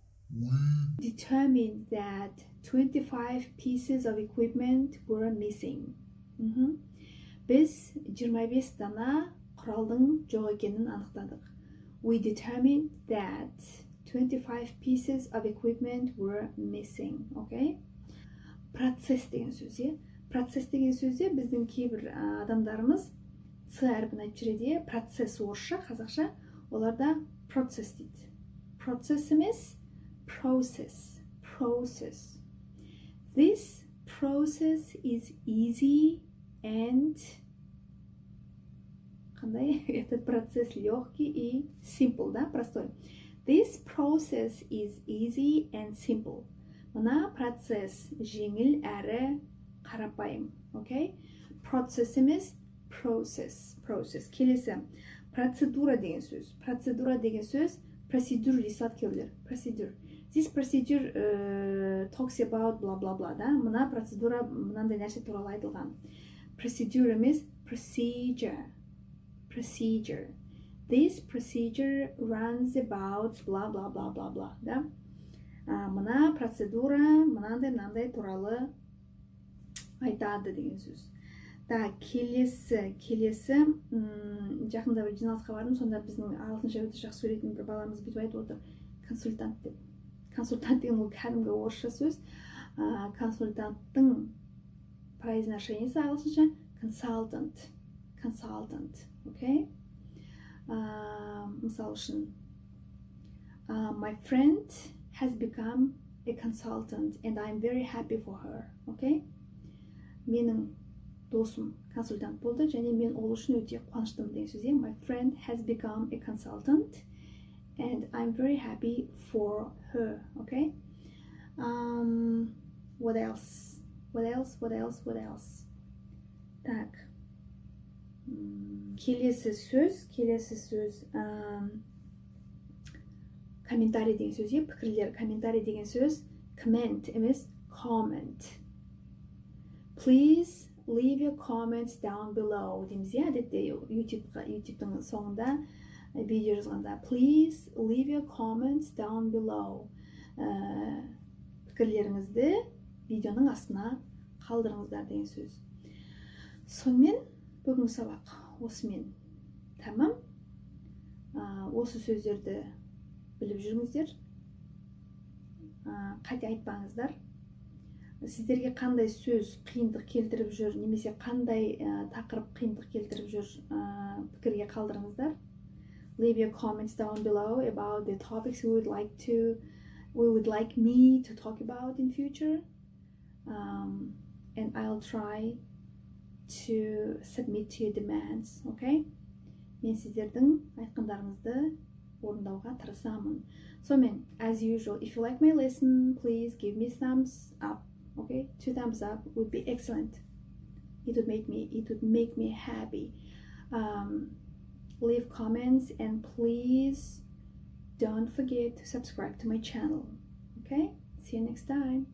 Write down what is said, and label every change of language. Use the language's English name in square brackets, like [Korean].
[English] We determined that 25 pieces of equipment were missing. [Kazakh] Біз 25 дана құралдың жоқ екенін анықтадық. [English] We determined that 25 pieces of equipment were missing. [Kazakh] Okay? Процесс деген сөзде. Процесс деген сөзде біздің кейбір адамдарымыз Ц әрпін айтып жүреді. Процесс орысша, қазақша, оларда процесс дейді. Процесс емес, process. [English] Process. This process is easy and [Russian] этот процесс легкий и [English] simple, [Russian] да, простой. [English] This process is easy and simple. [Kazakh] Мына процесс жеңіл әрі қарапайым, окей? Процесс емес, process. Келесі, процедура деген сөз. Процедура деген сөз, procedure дейсілат кейбіреулер. [English] Procedure. This procedure talks about blah blah blah, да? [Kazakh] Мына процедура мынандай нәрсе туралы айтылған. Procedure емес, procedure. [English] This procedure runs about blah blah blah blah blah, да? [Kazakh] Мына процедура мынандай туралы айтады деген сөз. Так, келесі жақында бір жиналысқа бардым, сонда біздің ағылшынша өте жақсы сөйлейтін бір баламыз бүйтіп айтып отыр. Консультант деп. Консультант деген ол кәдімгі орысша сөз. Консультанттың произношениесі ағылшынша consultant. [English] Okay? [Kazakh] Мысал үшін, [English] my friend has become a consultant and I'm very happy for her. Okay? [Kazakh] Менің досым консультант болды және мен ол үшін өте қуаныштымын деген сөз. [English] My friend has become a consultant and I'm very happy for her. Okay? What else? Так. [Kazakh] Келесі сөз комментарий деген сөз, пікірлер. Комментарий деген сөз comment емес, comment. [English] Please leave your comments down below [Kazakh] дейміз, әдетте YouTube'тың соңында видео жазғанда [English] please leave your comments down below. [Kazakh] Пікірлеріңізді видеоның астына қалдырыңыздар деген сөз. Сонымен бүгінгі сабақ осымен тамам. Осы сөздерді біліп жүріңіздер. Қате айтпаңыздар. Сіздерге қандай сөз қиындық келтіріп жүр, немесе қандай тақырып қиындық келтіріп жүр, пікірге қалдырыңыздар. [English] Leave your comments down below about the topics we would like me to talk about in future. And I'll try to submit to your demands, okay? [Kazakh] Мен сіздердің айтқандарыңызды орындауға тырысамын. [English] Сонымен, as usual, if you like my lesson, please give me thumbs up, okay? 2 thumbs up would be excellent. It would make me happy. Leave comments and please don't forget to subscribe to my channel, okay? See you next time.